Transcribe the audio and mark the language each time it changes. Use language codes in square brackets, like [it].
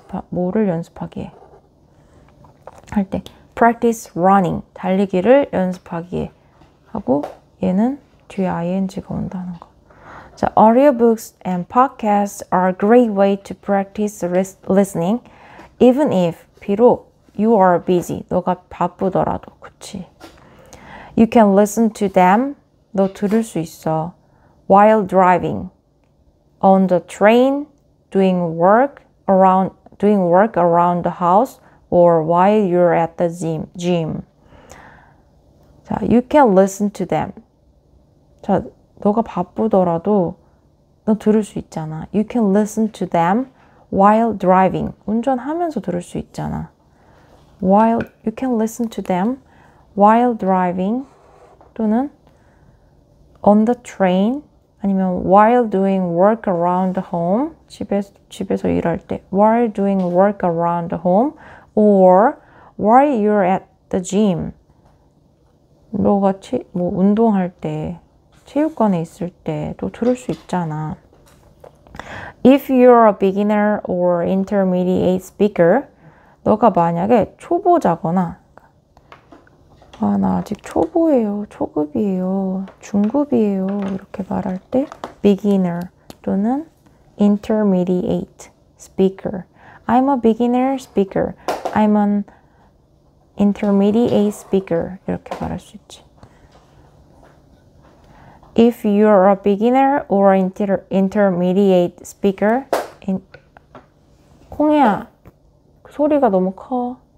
[ko] 뭐를 연습하기에 할 때 [en] practice running, [ko] 달리기를 연습하기에 하고 얘는 뒤에 ing가 온다는 거. [en] 자, audiobooks and podcasts are a great way to practice listening, even if 비록 you are busy, [ko] 너가 바쁘더라도, 그치? [en] You can listen to them, [ko] 너 들을 수 있어. [en] While driving, on the train, doing work around the house, or while you're at the gym. 자, you can listen to them. [ko] 자, 너가 바쁘더라도 너 들을 수 있잖아. [en] You can listen to them while driving. [ko] 운전하면서 들을 수 있잖아. [en] You can listen to them while driving 또는 on the train 아니면 while doing work around the home. [ko] 집에서 일할 때 [en] while doing work around the home or while you're at the gym. [ko] 너가 운동할 때 체육관에 있을 때도 들을 수 있잖아. [en] If you're a beginner or intermediate speaker, [ko] 너가 만약에 초보자거나 나 아직 초보예요, 초급이에요, 중급이에요 이렇게 말할 때 [en] beginner 또는 intermediate speaker. I'm a beginner speaker. I'm an [ko] intermediate speaker 이렇게 말할 수 있지. [en] If you're a beginner or intermediate speaker, 콩이야, [ko] 소리가 너무 커.